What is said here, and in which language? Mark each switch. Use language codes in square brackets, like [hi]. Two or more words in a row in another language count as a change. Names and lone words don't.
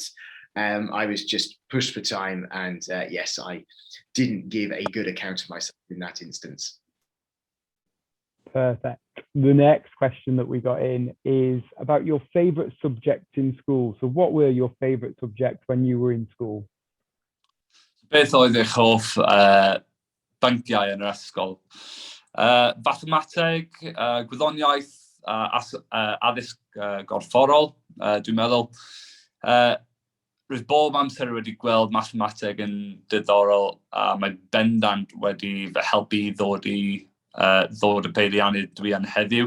[en] I was just pushed for time, and yes, I didn't give a good account of myself in that instance. Perfect. The next question that we got in is about your favourite subjects in school. So what were your favourite subjects when you were in school? [cy] Beth oedd eich hoff bynciau yn yr ysgol? Mathemateg, gwyddoniaeth, addysg gorfforol, dwi'n meddwl. Roedd bob amser wedi gweld mathemateg yn diddorol a mae bendant wedi fy helpu i ddod y peiriannydd dwi yn heddiw.